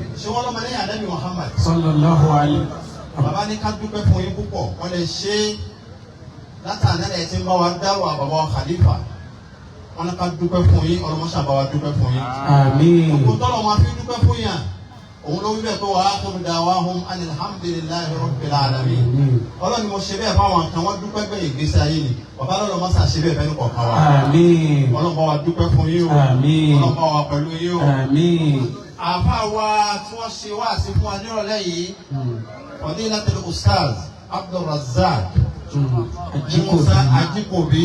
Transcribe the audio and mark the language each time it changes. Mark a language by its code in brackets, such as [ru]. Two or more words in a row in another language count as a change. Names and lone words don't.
[yo] Ṣé wọ́n lọ́mọ lẹ́yìn Ànábì Muhammad? [ar] صلى الله عليه. [yo] Bàbá ní ká dúpẹ́ fún yín púpọ̀. Wọ́n lè ṣe látàná ẹ̀ tí ń bá wa dárò àbàbà wa Khalifa. Wọ́n ní ká dúpẹ́ fún yín, Ọlọ́run sábà wa dúpẹ́ fún yín. Àmín. Gbogbo tọ́lọ̀ máa fi dúpẹ́ fún yàn. Òun ló wí bẹ́ẹ̀ tó wà á tó [ar] دعواهم الحمد لله رب العالمين. [yo] Ọlọ́run ni mo ṣe bẹ́ẹ̀ fáwọn kan wọ́n dúpẹ́ bẹ́ẹ̀ ìgbésí ayé ni. Bàbá lọ́lọ́ máa ṣàṣe bẹ́ẹ̀ fẹ́ni kọ̀ọ̀kan wa. Àmín. Ọlọ́run bá wa dúpẹ́ fún yín o. Àmín. Ọlọ́run bá wa pẹ̀lú yín o. Àmín. Àfa wa tí wọ́n ṣe wá sí fún wa nírọ̀lẹ́ yìí. Fadilatul Ustaz Abdulrazak Musa Ajikobi.